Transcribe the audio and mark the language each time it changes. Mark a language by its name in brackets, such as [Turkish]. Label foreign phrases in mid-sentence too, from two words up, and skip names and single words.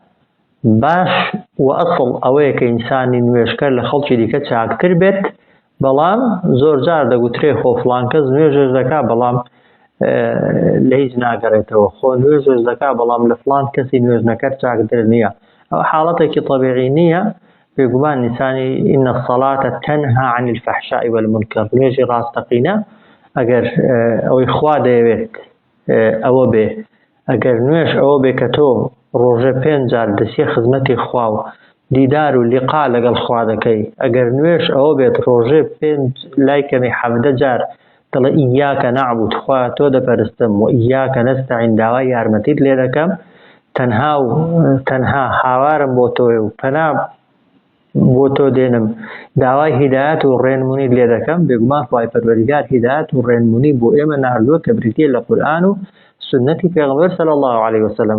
[Central Kurdish] باش و ئەسڵ ئەوەیە کە ئینسانی نوێژکەر لە خەڵکی دیکە چاکتر بێت، بەڵام زۆر جار دەگوترێ خۆ فڵان کەس نوێژش دەکات بەڵام لە هیچ ناگەڕێتەوە، خۆ نوێژش دەکات بەڵام لە فڵان کەسی نوێژنەکەر چاکتر نییە، ئەو حاڵەتێکی طەبیعی نییە. بێگومان ئینسانی [Arabic] إن الصلاة تنهى عن الفحشاء والمنكر، [Central Kurdish] نوێژی ڕاستەقینە ئەگەر ئەوەی خوا دەیەوێت ئەوە بێ، ئەگەر نوێژ ئەوە بێ کە تۆ ڕۆژە 5 جار دەسیە خزمەتی خوا و دیدار و لیقا لەگەڵ خوا دەکەی، ئەگەر نوێژ ئەوە بێت ڕۆژێ 5 لای کەمی 17 جار دەڵێ [Arabic] ئیاکە نەعبود، [Central Kurdish] خوا تۆ دەپەرستم و [Arabic] ئیاکە نەستەعین، [Central Kurdish] داوای یارمەتیت لێ دەکەم، تەنها و تەنها هاوارم بۆ تۆیە و پەنا بۆ تۆ دێنم، داوای هیدایەت و ڕێنمونیت لێ دەکەم، بێگومان خوای پەروەردگار هیدایەت و ڕێنمونی بۆ ئێمە ناردووە کە بریتیە لە قورئان و سنەتی پێغەمبەر [Arabic] صلی الله عليه وسلم.